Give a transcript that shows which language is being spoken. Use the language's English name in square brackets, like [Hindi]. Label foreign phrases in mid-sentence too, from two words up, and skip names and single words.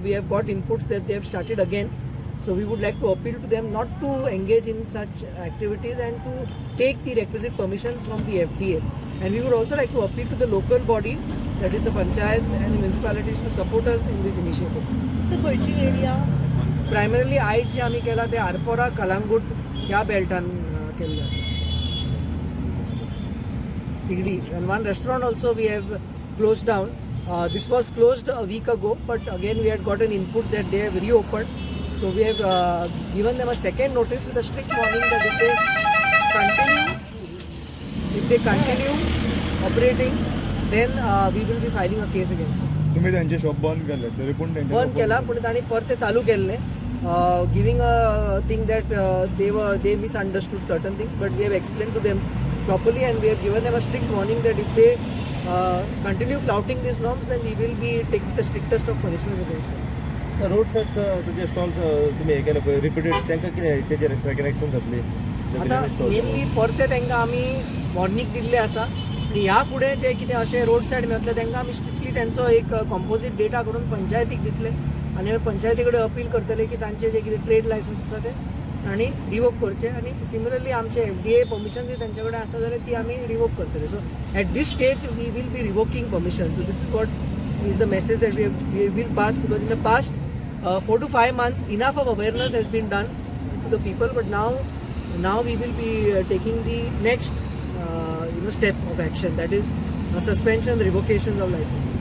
[English] We have got inputs that they have started again. So we would like to appeal to them not to engage in such activities and to take the requisite permissions from the FDA. And we would also like to appeal to the local body, that is the panchayats and the municipalities, to support us in this initiative. The poultry area? Primarily, [Konkani] आयज जे आमी केला ते आरपोरा, कलांगूट ह्या बेल्टान केल्ले आसा. [English] CD. And one restaurant also we have closed down. This was closed a week ago, but again we had got an input that they have reopened. So we have given them a second notice with a strict warning that if they continue operating, then we will be filing a case against them. [Marathi] तुम्ही त्यांचे शॉप बंद केले तरी पण [Konkani] बंद केला, पण तांणी परते चालू केल्ले, [English] giving a thing that they misunderstood certain things, but we have explained to them properly, and we have given them a strict warning that if they continue flouting these norms, then we will be taking the strictest of punishments against them. road side [Konkani] तुझे स्टॉल्स तुम्ही हे केले पळय रिपीटेड तांकां कितें तेजेर [English] second action [Konkani] जातली आता मेनली परते तांकां आमी वॉर्निंग दिल्ले आसा, आनी ह्या फुडें जे कितें अशें [English] road side [Konkani] मेळटलें तांकां आमी स्ट्रिक्टली तांचो एक कॉम्पोजीट डेटा करून पंचायतीक दितले, आनी पंचायती कडेन अपील करतले की तांचे जे कितें [English] trade license [Konkani] आसा ते तांणी रिवोक करचे, आनी सिमिलरली आमचे FDA परमिशन जी तांचे कडेन आसा जाल्यार ती आमी रिवोक करतले. [English] so at this stage we will be revoking permission. so this is what is the message that we will pass, because in the past 4 to 5 months enough of awareness has been done to the people, but now we will be taking the next step of action, that is suspension, revocation of licenses.